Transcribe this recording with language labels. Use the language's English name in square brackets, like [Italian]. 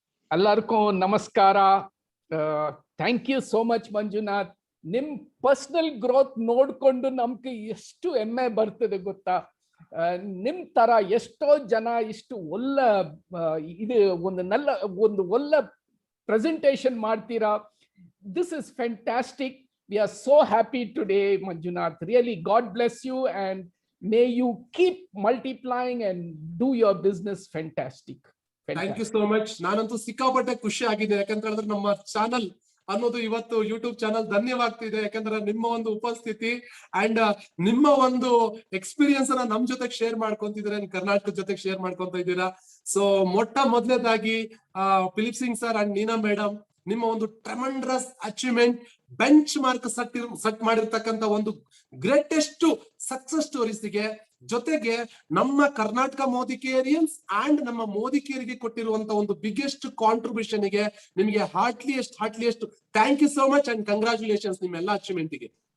[Kannada] ಎಲ್ಲರಿಗೂ ನಮಸ್ಕಾರ. [English] thank you so much [Kannada] Manjunath. ನಿಮ್ ಪರ್ಸನಲ್ ಗ್ರೋತ್ ನೋಡ್ಕೊಂಡು ನಮ್ಗೆ ಎಷ್ಟು ಹೆಮ್ಮೆ ಬರ್ತದೆ ಗೊತ್ತಾ. ನಿಮ್ ತರ ಎಷ್ಟೋ ಜನ ಇಷ್ಟು ಒಳ್ಳೆ ಇದು ಒಂದು ಒಳ್ಳೆ ಪ್ರೆಸೆಂಟೇಶನ್ ಮಾಡ್ತೀರಾ. [English] This is fantastic. We are so happy today, Manjunath. Really, God bless you and may you keep multiplying and do your business fantastic. Thank you so much. [Kannada] ನಾನಂತೂ ಸಿಕ್ಕಾಪಟ್ಟೆ ಖುಷಿ ಆಗಿದೆ, ಯಾಕಂತ ಹೇಳಿದ್ರೆ ನಮ್ಮ ಚಾನಲ್ ಅನ್ನೋದು ಇವತ್ತು ಯೂಟ್ಯೂಬ್ ಚಾನಲ್ ಧನ್ಯವಾಗ್ತಿದೆ. ಯಾಕಂದ್ರೆ ನಿಮ್ಮ ಒಂದು ಉಪಸ್ಥಿತಿ ಅಂಡ್ ನಿಮ್ಮ ಒಂದು ಎಕ್ಸ್ಪೀರಿಯನ್ಸ್ ಅನ್ನ ನಮ್ ಜೊತೆಗೆ ಶೇರ್ ಮಾಡ್ಕೊಂತಿದ್ದೀರಾ, ಕರ್ನಾಟಕದ ಜೊತೆಗೆ ಶೇರ್ ಮಾಡ್ಕೊಂತ ಇದ್ದೀರಾ. ಸೊ ಮೊದಲನೇದಾಗಿ Philip Singh sir and Neena madam, ನಿಮ್ಮ ಒಂದು tremendous achievement, bench mark set ಮಾಡಿರ್ತಕ್ಕಂಥ ಒಂದು ಗ್ರೇಟೆಸ್ಟ್ ಸಕ್ಸಸ್ ಸ್ಟೋರೀಸ್ಗೆ, ಜೊತೆಗೆ ನಮ್ಮ ಕರ್ನಾಟಕ ಮೋದಿಕೇರಿಯನ್ಸ್ ಅಂಡ್ ನಮ್ಮ ಮೋದಿಕೇರಿಗೆ ಕೊಟ್ಟಿರುವಂತ ಒಂದು ಬಿಗ್ಗೆಸ್ಟ್ ಕಾಂಟ್ರಿಬ್ಯೂಷನ್ ಗೆ ನಿಮಗೆ [English] heartliest thank you so much [Kannada] and congratulations ನಿಮ್ಮೆಲ್ಲ ಅಚೀವ್ಮೆಂಟ್ ಗೆ.